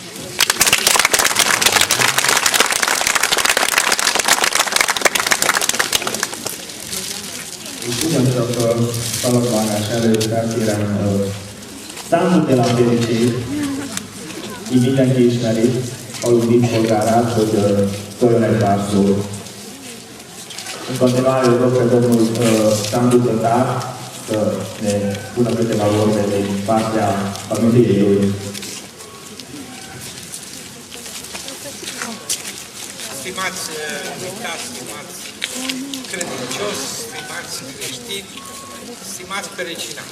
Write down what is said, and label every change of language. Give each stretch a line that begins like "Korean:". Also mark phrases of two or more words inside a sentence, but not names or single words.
Hungarian: És ugyancsak a szalagvágás előtt felkérem Szándor Lapécsi, így mindenki ismeri, falu díszpolgárát, hogy szóljon egy pár szót.
Romanian: In continuare dopo domnul Sandu Tătar să ne spună câteva vorbe din partea familiei lui. Stimați invitați, stimați credincioși, stimați creștini, stimați perecinari.